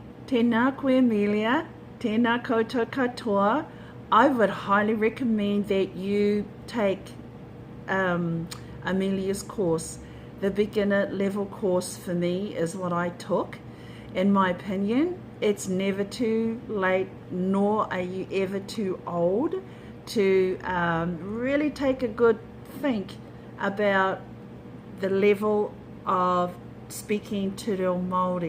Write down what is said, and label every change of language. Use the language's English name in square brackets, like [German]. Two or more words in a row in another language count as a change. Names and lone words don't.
[Māori] Tēnā koe Amelia, tēnā koutou katoa. [English] I would highly recommend that you take Amelia's course. The beginner level course for me is what I took. In my opinion, it's never too late, nor are you ever too old to really take a good think about the level of speaking Te Reo Māori.